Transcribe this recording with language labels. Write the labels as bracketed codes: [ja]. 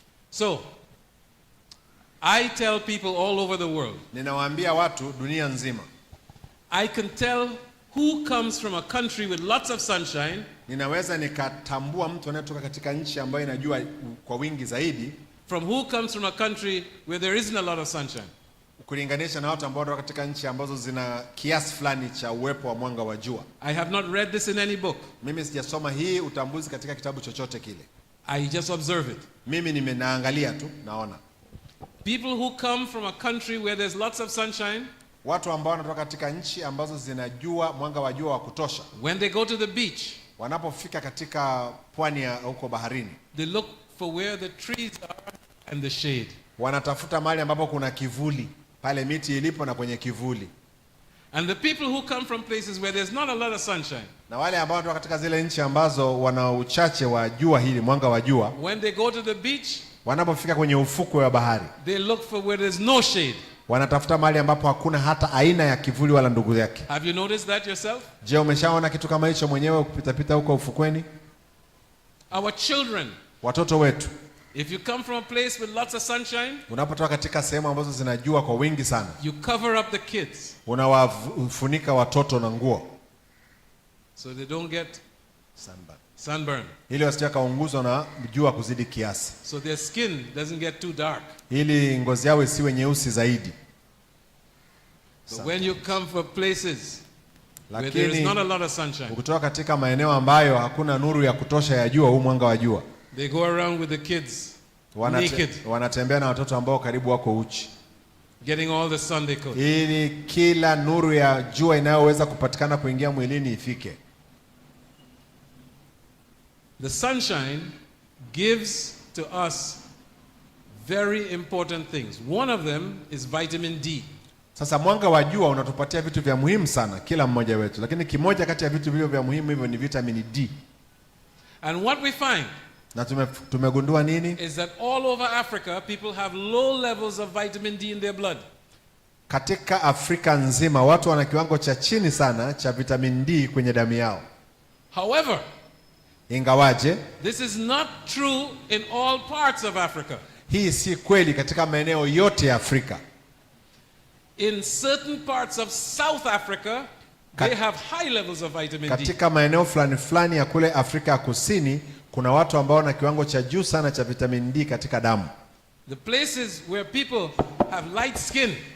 [en] So, I tell people all over the world. [sw] Ninawaambia watu dunia nzima. [en] I can tell who comes from a country with lots of sunshine. [sw] Ninaweza nikatambua mtu anayetoka katika nchi ambayo inajua kwa wingi zaidi, [en] from who comes from a country where there isn't a lot of sunshine. [sw] Kulinganisha na watu ambao wanatoka katika nchi ambazo zina kiasi fulani cha uwepo wa mwanga wa jua. [en] I have not read this in any book. [sw] Mimi sijasoma hii utambuzi katika kitabu chochote kile. [en] I just observe it. [sw] Mimi nimenaangalia tu, naona. [en] People who come from a country where there's lots of sunshine, [sw] Watu ambao wanatoka katika nchi ambazo zinajua mwanga wa jua wa kutosha, [en] when they go to the beach, [sw] wanapofika katika pwani ya huko baharini, [en] they look for where the trees are and the shade. [sw] Wanatafuta mahali ambapo kuna kivuli, pale miti ilipo na kwenye kivuli. [en] And the people who come from places where there's not a lot of sunshine, [sw] na wale ambao wanatoka katika zile nchi ambazo wana uchache wa jua hili, mwanga wa jua, [en] when they go to the beach, [sw] wanapofika kwenye ufukwe wa bahari, [en] they look for where there's no shade. [sw] Wanatafuta mahali ambapo hakuna hata aina ya kivuli wala ndugu yake. [en] Have you noticed that yourself? [sw] Je, umeshaona kitu kama hicho mwenyewe kupita huko ufukweni? [en] Our children, [sw] watoto wetu, [en] if you come from a place with lots of sunshine, [sw] unapotoka katika sehemu ambazo zinajua kwa wingi sana, [en] you cover up the kids, [sw] unawafunika watoto na nguo, [en] so they don't get sunburn, [sw] ili wasije kaunguzwa na jua kuzidi kiasi, [en] so their skin doesn't get too dark, [sw] ili ngozi yao isiwe nyeusi zaidi. [en] But when you come from places where there is not a lot of sunshine, [sw] ukitoka katika maeneo ambayo hakuna nuru ya kutosha ya jua, huu mwanga wa jua, [en] they go around with the kids naked, [sw] wanatembea na watoto ambao karibu wako uchi, [en] getting all the sun they could, [sw] ili kila nuru ya jua inayoweza kupatikana kuingia mwilini ifike. [en] The sunshine gives to us very important things. One of them is vitamin D. [sw] Sasa mwanga wa jua unatupatia vitu vya muhimu sana kila mmoja wetu, lakini kimoja kati ya vitu vile vya muhimu hivyo ni vitamin D. [en] And what we find, [sw] na tumegundua nini? [en] Is that all over Africa people have low levels of vitamin D in their blood. [sw] Katika Afrika nzima watu wana kiwango cha chini sana cha vitamin D kwenye damu yao. [en] However, [sw] ingawaje, [en] this is not true in all parts of Africa. [sw] Hii si kweli katika maeneo yote ya Afrika. [en] In certain parts of South Africa, they have high levels of vitamin D. [sw] Katika maeneo fulani ya kule Afrika ya Kusini, kuna watu ambao wana kiwango cha juu sana cha vitamin D katika damu. [en] The places where people have light skin,